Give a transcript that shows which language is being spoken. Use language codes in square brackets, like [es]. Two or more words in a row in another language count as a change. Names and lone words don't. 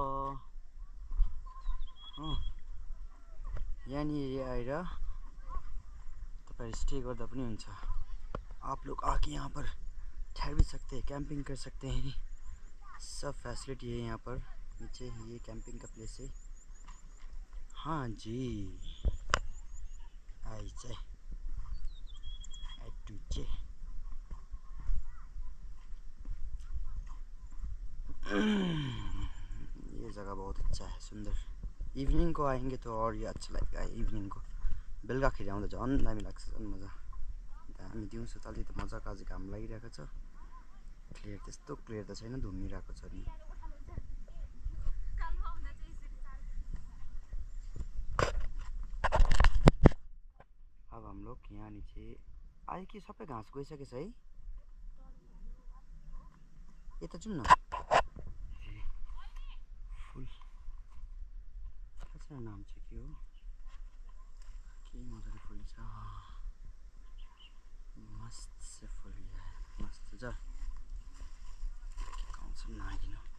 [ne] हो यहाँनिर आएर तपाईहरु स्टे गर्दा पनि हुन्छ [hi] आप लोग आके यहाँ पर ठहर भी सकते हैं कैंपिंग कर सकते हैं सब फैसिलिटी है यहाँ पर नीचे ये कैंपिंग का प्लेस है हाँ जी आई चाहिए ये जगह बहुत अच्छा है सुंदर इवनिंग को आएंगे तो और ये अच्छा लगेगा इवनिंग को [ne] बेलुकाखेरि आउँदा झन् दामी लाग्छ झन् मजा हामी दिउँसो त अलि त मजाको आज घाम लागिरहेको छ क्लियर त्यस्तो क्लियर त छैन धुम्मिरहेको छ नि [hi] अब हम लोग यहाँ नीचे आए कि [ne] सबै घाँस गइसकेछ है यता जाउँ न फुल थाहा छैन नाम चाहिँ के हो के मजाले फुल्छ [hi] मस्त से फुल है [ne] मस्त छ आउँछ नआइदिनु